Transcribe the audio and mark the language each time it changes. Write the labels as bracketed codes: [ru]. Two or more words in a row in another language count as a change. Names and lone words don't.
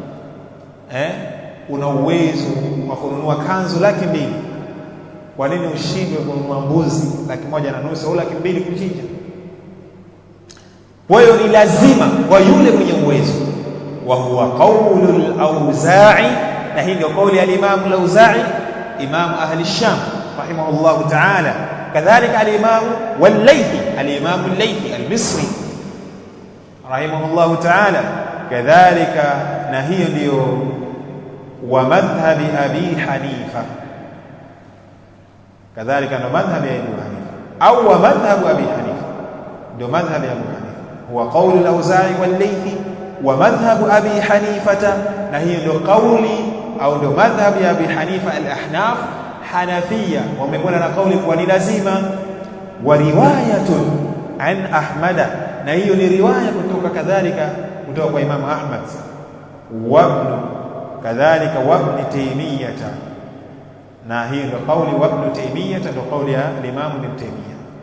[sw] Una uwezo wa kununua kanzu 200,000, kwa nini ushindwe kununua mbuzi 1.5 au 200,000 kuchinja? Kwa hiyo ni lazima kwa yule mwenye uwezo. [ar] وهو قول الأوزاعي, [sw] na hii ndio kauli ya Imam al-Auza'i, [ar] إمام أهل الشام رحمه الله تعالى. Kadhalika الإمام والليث، الإمام الليث المصري رحمه الله تعالى. [sw] Kadhalika, na hiyo ndio [ar] ومذهب أبي حنيفة, [sw] kadhalika ndo madhhabi ya Abu Hanifa, au [ar] ومذهب أبي حنيفة, [sw] ndio madhhabi ya Abu Hanifa, [ar] هو قول الأوزاعي والليث ومذهب أبي حنيفة, [sw] na hiyo ndio kauli au ndio madhhabi ya Abi Hanifa. Al-Ahnaf, Hanafiya, wamekwenda na kauli kwa ni lazima. [ar] ورواية عن أحمد, [sw] na hiyo ni riwaya kutoka kadhalika kutoka kwa Imam Ahmad, kadhalika wa Ibn Taymiyyah, na hiyo ndio kauli wa Ibn Taymiyyah, ndio kauli ya Imam Ibn Taymiyyah.